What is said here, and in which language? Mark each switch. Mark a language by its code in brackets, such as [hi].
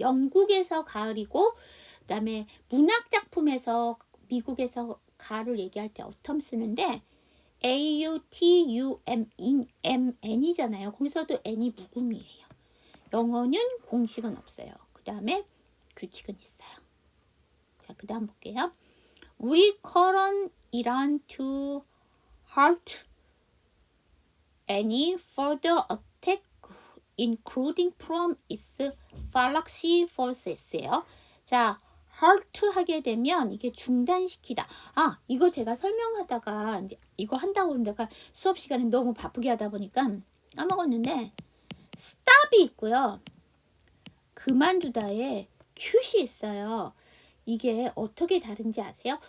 [ko] 영국에서 가을이고 그 다음에 문학작품에서 미국에서 가을을 얘기할 때 autumn 쓰는데 autumn이잖아요. 거기서도 n이 묵음이에요. 영어는 공식은 없어요. 그 다음에 규칙은 있어요. 자, 그 다음 볼게요. [en] We call on Iran to halt any further attack including from its Fallacy forces예요. [ko] 자, halt 하게 되면 이게 중단시키다. 아, 이거 제가 설명하다가 이제 이거 한다고 내가 수업 시간에 너무 바쁘게 하다 보니까 까먹었는데 stop이 있고요. 그만두다에 큐시 있어요. 이게 어떻게 다른지 아세요?